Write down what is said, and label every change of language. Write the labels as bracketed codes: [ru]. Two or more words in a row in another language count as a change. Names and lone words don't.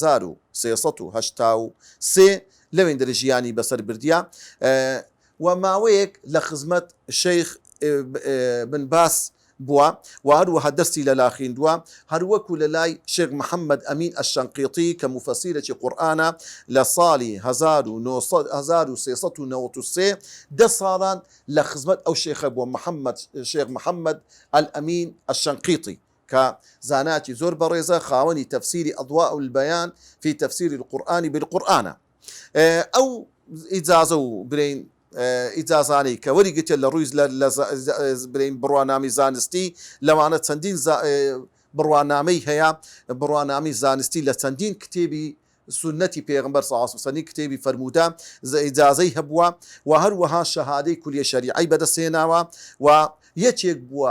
[ckb] 1383 لەوێن دەرە ژیانی بەسەر بردیە و ماوەیەک لە خزمەت شەیخ بن باس بووە و هەروەها دەستی لەلا خوێندووە هەروەکو لە لای شێخ محەممەد ئەمین ئەشەنقیطی کە موفەسیرێکی قورئانە لە ساڵی 1393 دە ساڵان لە خزمەت ئەو شێخە بووە شێخ محەممەد ئەمین ئەشەنقیطی کە زاناتی زۆر بەڕێزە خاوەنی تەفسیری ئەضواء البەیان في تفسير القرآن بالقرآن. ئەو ئیجازە و برین ئیجازانەی کە وەریگرتێت لە ڕووی برین بڕوانامی زانستی لەوانە چەندین بڕوانامەی هەیە بڕوانامی زانستی لە چەندین کتێبی سنەتی پێغمبەر صلی الله علیه و سلم کتێبی فەرموودە ئیجازەی هەبووە و هەروەها شەهادەی کولیە شەریعەی بەدەستهێناوە و یەکێک بووە